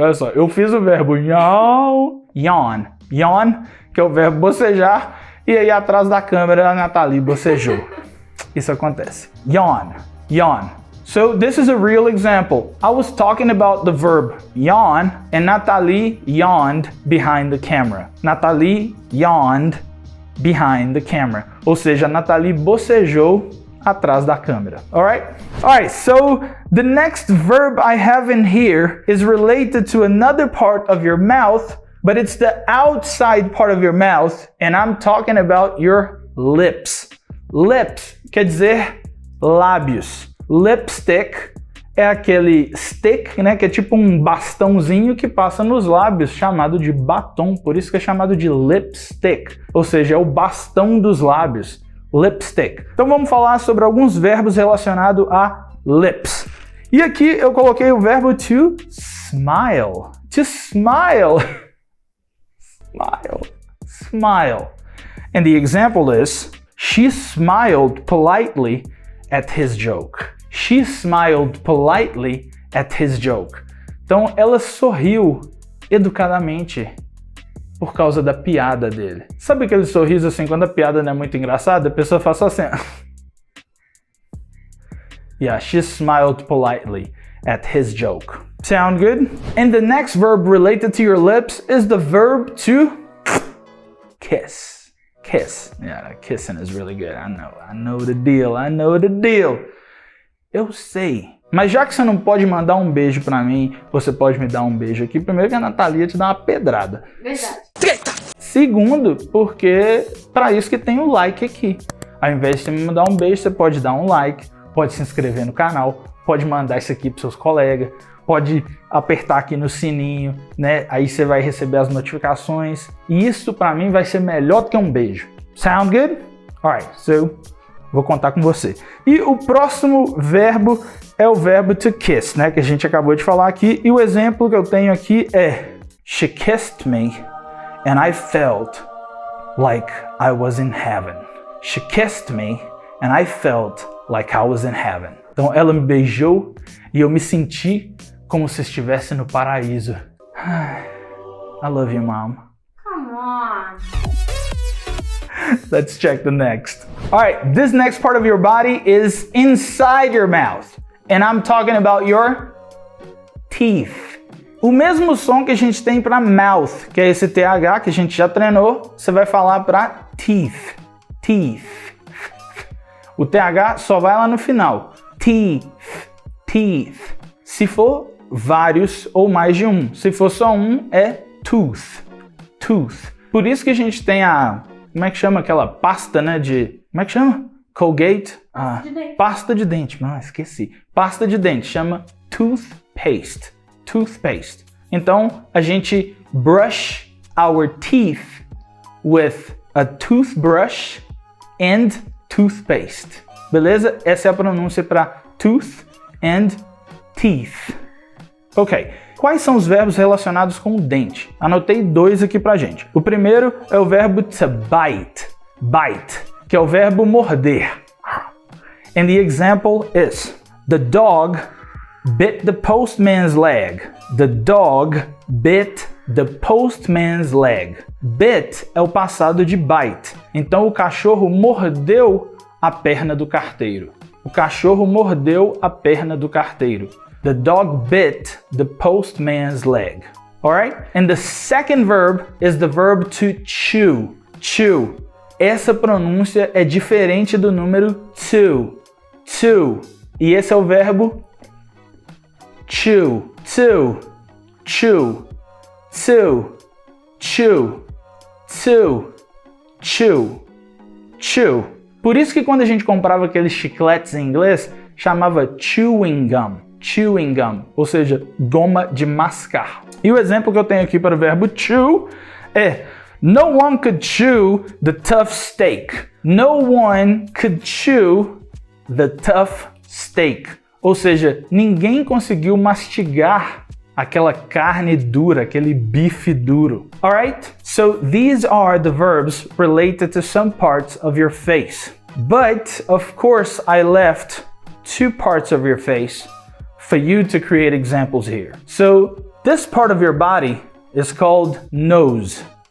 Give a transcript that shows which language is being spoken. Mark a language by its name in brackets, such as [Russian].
[Portuguese] Olha só, eu fiz o verbo yawn, que é o verbo bocejar, e aí atrás da câmera a Nathalie bocejou. Isso acontece. Yawn. [English] So this is a real example. I was talking about the verb yawn, and Nathalie yawned behind the camera. Nathalie yawned behind the camera. [Portuguese] Ou seja, a Nathalie bocejou atrás da câmera. [English] Alright, so the next verb I have in here is related to another part of your mouth, but it's the outside part of your mouth, and I'm talking about your lips. [Portuguese] Lips quer dizer lábios. Lipstick é aquele stick, né, que é tipo um bastãozinho que passa nos lábios, chamado de batom, por isso que é chamado de lipstick, ou seja, é o bastão dos lábios. Lipstick. Então vamos falar sobre alguns verbos relacionados a lips. E aqui eu coloquei o verbo to smile. [English] To smile. Smile. And the example is, she smiled politely at his joke. She smiled politely at his joke. [Portuguese] Então ela sorriu educadamente por causa da piada dele. Sabe aquele sorriso assim, quando a piada não é muito engraçada, a pessoa faz só assim. [English] Yeah, she smiled politely at his joke. Sound good? And the next verb related to your lips is the verb to kiss. Kiss. Yeah, kissing is really good. I know the deal. [Portuguese] Eu sei. Mas já que você não pode mandar um beijo pra mim, você pode me dar um beijo aqui. Primeiro que a Nathalie ia te dar uma pedrada. Verdade. Segundo, porque para isso que tem o like aqui. Ao invés de você me mandar um beijo, você pode dar um like, pode se inscrever no canal, pode mandar isso aqui pros seus colegas, pode apertar aqui no sininho, né? Aí você vai receber as notificações. E isso para mim vai ser melhor do que um beijo. [English] Sound good? Alright, so [Portuguese] vou contar com você. E o próximo verbo é o verbo to kiss, né? Que a gente acabou de falar aqui. E o exemplo que eu tenho aqui é [English] She kissed me and I felt like I was in heaven. She kissed me and I felt like I was in heaven. [Portuguese] Então ela me beijou e eu me senti como se estivesse no paraíso. [English] I love you, Mom. Come on. Let's check the next. All right, this next part of your body is inside your mouth. And I'm talking about your teeth. [Portuguese] O mesmo som que a gente tem para mouth, que é esse TH que a gente já treinou, você vai falar para teeth. Teeth. O TH só vai lá no final. Teeth. Teeth. Se for vários ou mais de um. Se for só um, é tooth. Tooth. Por isso que a gente tem a... Como é que chama aquela pasta, né? Como é que chama? Colgate? Pasta de dente. Ah, esqueci. Pasta de dente. Chama toothpaste. Toothpaste. Então, a gente [English] brush our teeth with a toothbrush and toothpaste. [Portuguese] Beleza? Essa é a pronúncia para tooth and teeth. Ok. Quais são os verbos relacionados com o dente? Anotei 2 aqui pra gente. O primeiro é o verbo to bite. Bite, que é o verbo morder. [English] And the example is, the dog bit the postman's leg. The dog bit the postman's leg. [Portuguese] Bit é o passado de bite. Então o cachorro mordeu a perna do carteiro. O cachorro mordeu a perna do carteiro. [English] The dog bit the postman's leg. Alright? And the second verb is the verb to chew. Chew. [Portuguese] Essa pronúncia é diferente do número to. To. E esse é o verbo chew. To. Chew. To. Chew. To. Chew. Chew. Por isso que quando a gente comprava aqueles chicletes em inglês, chamava chewing gum. Chewing gum, ou seja, goma de mascar. E o exemplo que eu tenho aqui para o verbo chew é: [English] no one could chew the tough steak. No one could chew the tough steak. [Portuguese] Ou seja, ninguém conseguiu mastigar aquela carne dura, aquele bife duro. [English] Alright? So these are the verbs related to some parts of your face. But, of course, I left 2 parts of your face for you to create examples here. So, this part of your body is called nose.